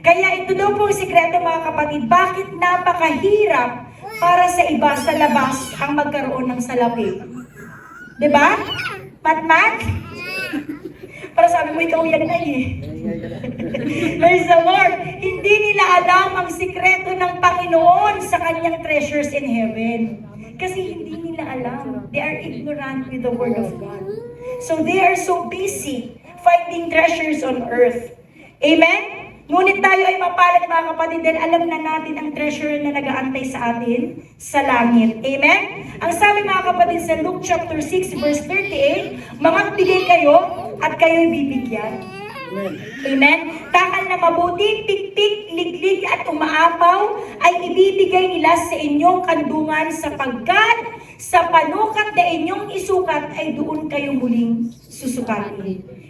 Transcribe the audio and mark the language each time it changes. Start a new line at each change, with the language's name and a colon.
Filipino: Kaya ito daw po ang sikreto mga kapatid, bakit napakahirap para sa iba sa labas ang magkaroon ng salapi. Diba? Mat-mat? Para sabi mo, ikaw yan na eh.
English: Praise the Lord.
Filipino: Hindi nila alam ang sikreto ng Panginoon sa kanyang
English: treasures in heaven.
Filipino: Kasi hindi nila alam.
English: They are ignorant with the Word of God. So they are so busy finding treasures on earth. Amen?
Filipino: Ngunit tayo ay mapalad mga kapatid dahil alam na natin ang treasure na nag-aantay sa atin sa langit. Amen? Ang sabi mga kapatid sa Luke chapter 6 verse 38, magbigay kayo at kayo'y bibigyan. Amen? Takal na mabuti, pikpik, liglig at umaapaw ay ibibigay nila sa inyong kandungan sapagkat sa panukat na inyong isukat ay doon kayo muling susukatin.